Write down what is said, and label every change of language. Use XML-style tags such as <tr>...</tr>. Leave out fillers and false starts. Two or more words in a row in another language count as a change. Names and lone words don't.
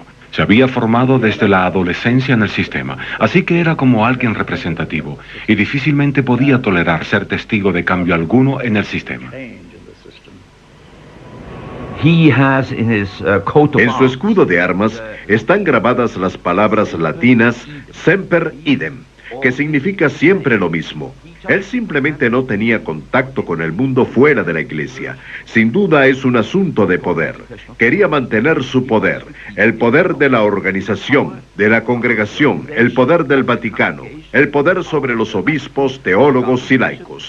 <es>Se había formado desde la adolescencia en el sistema, así que era como alguien representativo, y difícilmente podía tolerar ser testigo de cambio alguno en el sistema. En su escudo de armas están grabadas las palabras latinas</es> <la>semper idem,</la> <es>que significa siempre lo mismo. Él simplemente no tenía contacto con el mundo fuera de la iglesia. Sin duda es un asunto de poder. Quería mantener su poder, el poder de la organización, de la congregación, el poder del Vaticano, el poder sobre los obispos, teólogos y laicos.</es>